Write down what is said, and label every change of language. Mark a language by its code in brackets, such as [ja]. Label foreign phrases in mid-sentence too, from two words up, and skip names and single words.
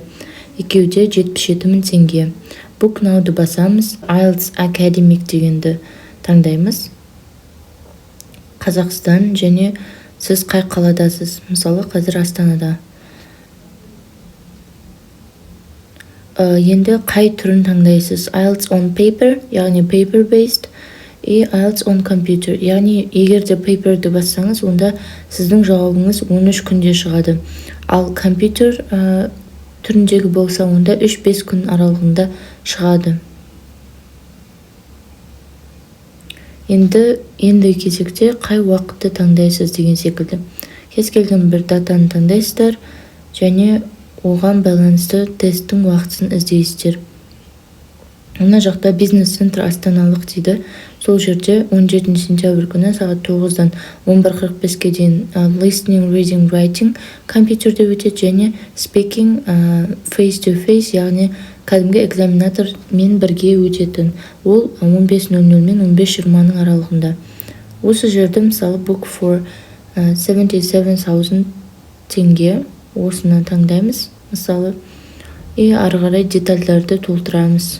[kk] Екеуде 77.000 теңге. [en] Book Now- [kk] ды басамыз, IELTS Academic дегенді таңдаймыз. Қазақстан және сіз қай қаладасыз? Мысалы, қазір Астанада. Енді қай түрін таңдайсыз? [en] IELTS on paper, яғни paper-based, IELTS on computer, [kk] яғни егер де paperді бассаңыз, онда сіздің жауабыңыз 13 күнде шығады. Ал компьютер түріндегі болса, онда 3-5 күн аралығында шығады. Енді кезекте қай уақытты таңдайсыз деген секілді. Кез келген бір датаны таңдайсыздар, және оған байланысты тесттің уақытын іздейсіздер. Мына жақта бизнес-центр астаналық дейді. Сол жерде 17 сентябрь күні сағат 9-дан 11:45-ке дейін [en] listening, reading, writing [kk] компьютерде өтеді, және [en] speaking face-to-face, [kk] яғни кәдімгі экзаменатормен бірге өтетін. Ол 15:00 мен 15:20 аралығында. Осы жерде, мысалы, [en] book for 77,000 [kk] теңге. Осыны таңдаймыз, мысалы, ары қарай детальдарды толтырамыз.